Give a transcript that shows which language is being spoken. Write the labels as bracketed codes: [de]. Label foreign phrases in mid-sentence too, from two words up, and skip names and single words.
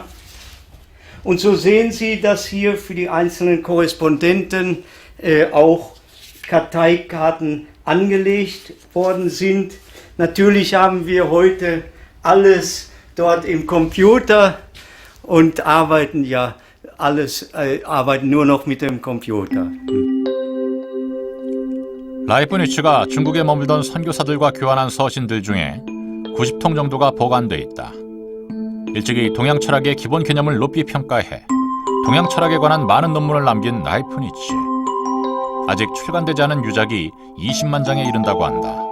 [de] Und so sehen Sie, dass hier für die einzelnen Korrespondenten auch Karteikarten angelegt worden sind. Natürlich haben wir heute alles dort im Computer und arbeiten nur noch mit dem Computer. [ko] 라이프니츠가 중국에 머물던 선교사들과 교환한 서신들 중에 90통 정도가 보관돼 있다. 일찍이 동양 철학의 기본 개념을 높이 평가해 동양 철학에 관한 많은 논문을 남긴 라이프니츠. 아직 출간되지 않은 유작이 20만 장에 이른다고 한다.